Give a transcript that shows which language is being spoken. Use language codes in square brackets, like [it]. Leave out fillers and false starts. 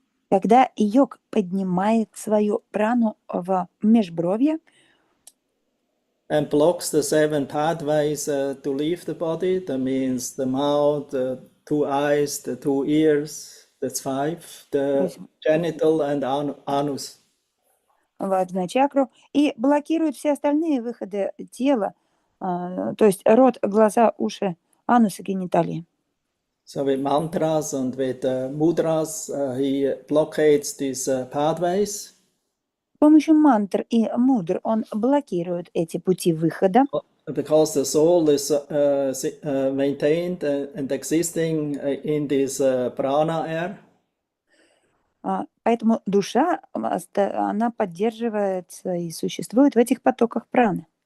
[ru] Когда йог поднимает свою прану в межбровье, [en] and blocks the 7 pathways to leave the body. That means the mouth, the 2 eyes, the 2 ears, that's 5, the genital and anus. [ru] в аджна-чакру, и блокирует все остальные выходы тела, то есть рот, глаза, уши, анус и гениталии. [en] So with mantras and with mudras, he blockades these pathways. [ru] С помощью мантр и мудр он блокирует эти пути выхода. [en] Because the soul is maintained and existing in this prana air. [ru] Поэтому душа, она поддерживается и существует в этих потоках праны.